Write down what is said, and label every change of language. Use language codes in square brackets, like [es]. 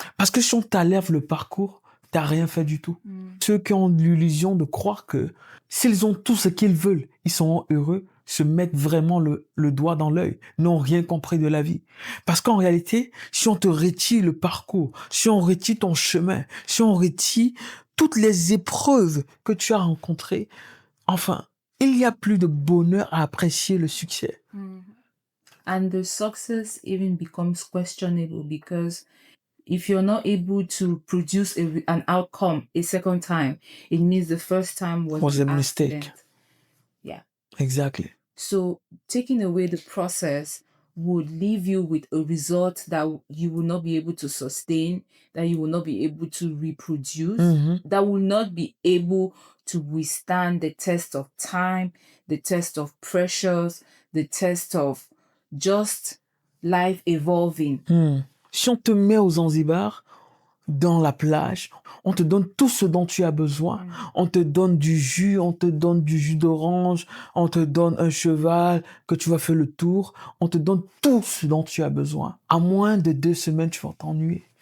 [fr] Parce que si on t'enlève le parcours, t'as rien fait du tout. Ceux qui ont l'illusion de croire que s'ils ont tout ce qu'ils veulent, ils seront heureux, se mettent vraiment le doigt dans l'œil, n'ont rien compris de la vie. Parce qu'en réalité, si on te retire le parcours, si on retire ton chemin, si on retire toutes les épreuves que tu as rencontrées, enfin, il n'y a plus de bonheur à apprécier le succès. [en] And the success even becomes questionable because if you're not able to produce an outcome a second time, it means the first time was Was an a mistake. accident. Yeah. Exactly. So taking away the process would leave you with a result that you will not be able to sustain, that you will not be able to reproduce, that will not be able to withstand the test of time, the test of pressures, the test of just life evolving. [fr] Si on te met aux Zanzibar, dans la plage, on te donne tout ce dont tu as besoin. On te donne du jus, on te donne du jus d'orange, on te donne un cheval que tu vas faire le tour. On te donne tout ce dont tu as besoin. À moins de 2 semaines, tu vas t'ennuyer.